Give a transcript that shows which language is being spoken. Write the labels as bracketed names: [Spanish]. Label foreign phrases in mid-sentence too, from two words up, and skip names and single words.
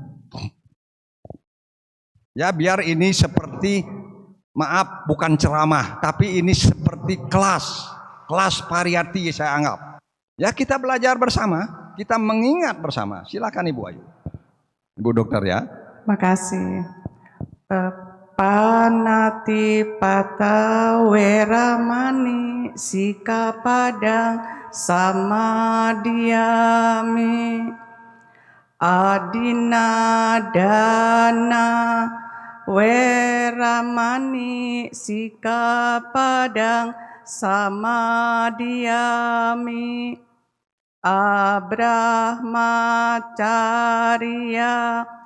[Indonesian] Ya, biar ini seperti, maaf bukan ceramah, tapi ini seperti kelas pariyati saya anggap. Ya, kita belajar bersama, kita mengingat bersama. Silakan Ibu Ayu. Ibu dokter ya. Makasih. [Pali] Panati pata weramani sikapadang samadhyami adina dana weramani sikapadang samadhyami abrahmacharya